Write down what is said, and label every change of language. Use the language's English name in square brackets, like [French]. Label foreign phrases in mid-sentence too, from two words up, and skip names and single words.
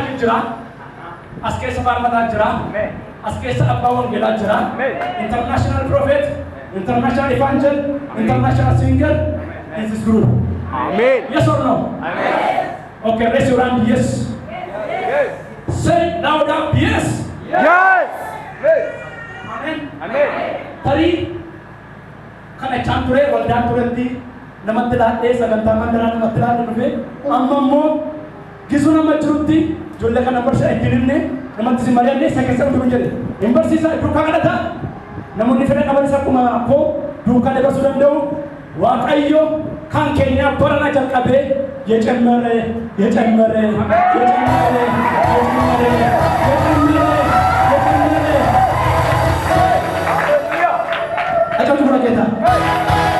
[Oromo] jira. As keessa faarfataa jira. As keessa abbaa wangeelaa jira. [English] International prophet, international evangel, international singer in this group. Amen. Yes or no? Amen. Okay, raise your hand. Yes. Yes. Say louder. Yes. Yes. Amen. Amen. [Oromo] Tarii kana chaan ture waldaan turetti namatti laadhee sagantaa mandaraa namatti laadhee dhufe amma immoo gisuu nama jirutti ijoollee kana barsiisa ittiin himne namatti si mari'anne isa keessa dhufu jedhe hin barsiisa duukaa kadhata namoonni fedha qabanis akkuma koo duukaa dabarsuu danda'u waaqayyo kan keenya barana jalqabee [Amharic] የጨመረ የጨመረ የጨመረ የጨመረ የጨመረ አጨብጭቡ ለጌታ